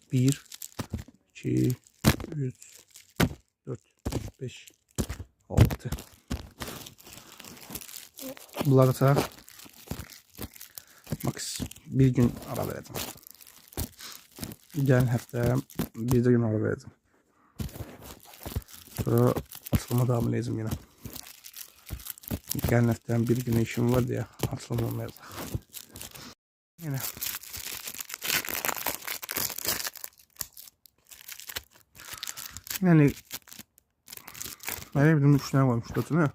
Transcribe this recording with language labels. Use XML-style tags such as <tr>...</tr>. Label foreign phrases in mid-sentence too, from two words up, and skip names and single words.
<tr>1, 2, 3, 4, 5, 6. Bunları da max bir gün ara vereceğim.</tr> <az>Gələn həftə bir gün ara vereceğim.</az> <tr>Sonra açılıma devam edeceğim yine.</tr> <az>Gələn həftədən bir gün işim var deyə açılım olmayacaq.</az> <tr>Yine. Yani böyle bir 3 tane varmış da.</tr>